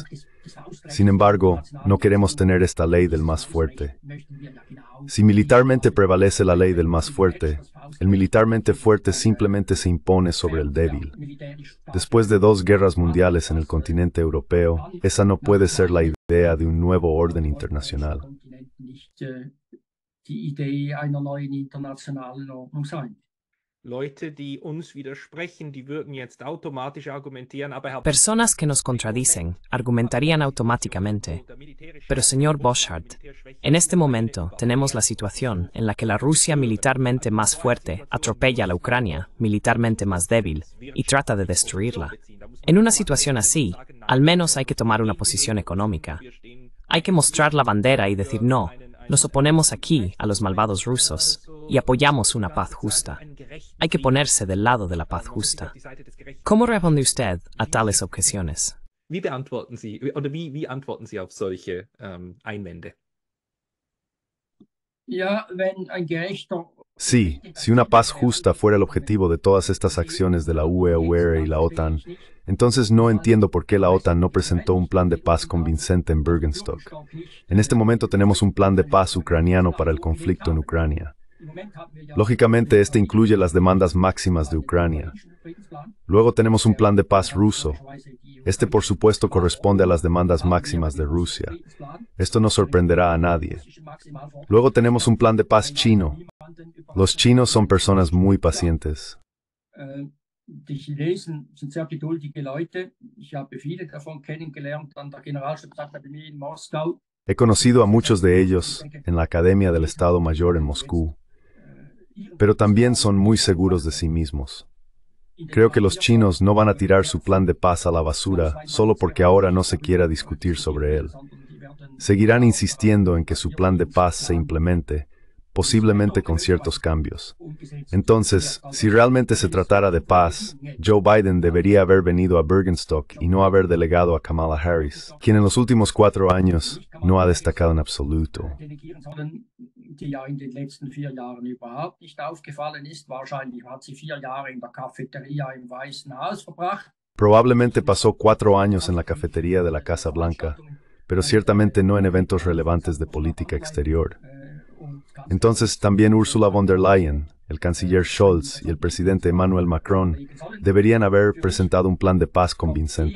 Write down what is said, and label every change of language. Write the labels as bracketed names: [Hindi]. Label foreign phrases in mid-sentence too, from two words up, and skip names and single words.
[Spanish] Sin embargo, no queremos tener esta ley del más fuerte. Si militarmente prevalece la ley del más fuerte, el militarmente fuerte simplemente se impone sobre el débil. Después de 2 guerras mundiales en el continente europeo, esa no puede ser la idea de un nuevo orden internacional. [German] Leute, die uns widersprechen, die würden jetzt automatisch argumentieren, aber Herr [Spanish] Personas que nos contradicen argumentarían automáticamente. Pero señor Boschart, en este momento tenemos la situación en la que la Rusia militarmente más fuerte atropella a la Ucrania, militarmente más débil, y trata de destruirla. En una situación así, al menos hay que tomar una posición económica. Hay que mostrar la bandera y decir no, nos oponemos aquí a los malvados rusos y apoyamos una paz justa. Hay que ponerse del lado de la paz justa. ¿Cómo responde usted a tales objeciones? [German] Wie beantworten Sie, oder wie antworten Sie auf solche Einwände? Ja, wenn ein gerechter [Spanish] Sí, si una paz justa fuera el objetivo de todas estas acciones de la UE y la OTAN, entonces no entiendo por qué la OTAN no presentó un plan de paz convincente en Bergenstock. En este momento tenemos un plan de paz ucraniano para el conflicto en Ucrania. Lógicamente, este incluye las demandas máximas de Ucrania. Luego tenemos un plan de paz ruso. Este, por supuesto, corresponde a las demandas máximas de Rusia. Esto no sorprenderá a nadie. Luego tenemos un plan de paz chino. Los chinos son personas muy pacientes. [German] Die Chinesen sind sehr geduldige Leute. Ich habe viele davon kennengelernt an der Generalstabsakademie in Moskau. [Spanish] He conocido a muchos de ellos en la Academia del Estado Mayor en Moscú, pero también son muy seguros de sí mismos. Creo que los chinos no van a tirar su plan de paz a la basura solo porque ahora no se quiera discutir sobre él. Seguirán insistiendo en que su plan de paz se implemente, posiblemente con ciertos cambios. Entonces, si realmente se tratara de paz, Joe Biden debería haber venido a Bergenstock y no haber delegado a Kamala Harris, quien en los últimos 4 años no ha destacado en absoluto. [German] Die ja in den letzten 4 Jahren überhaupt nicht aufgefallen ist. Wahrscheinlich hat sie 4 Jahre in der Cafeteria im Weißen Haus verbracht. [Spanish] Probablemente pasó 4 años en la cafetería de la Casa Blanca, pero ciertamente no en eventos relevantes de política exterior. Entonces también Ursula von der Leyen, el canciller Scholz y el presidente Emmanuel Macron deberían haber presentado un plan de paz convincente.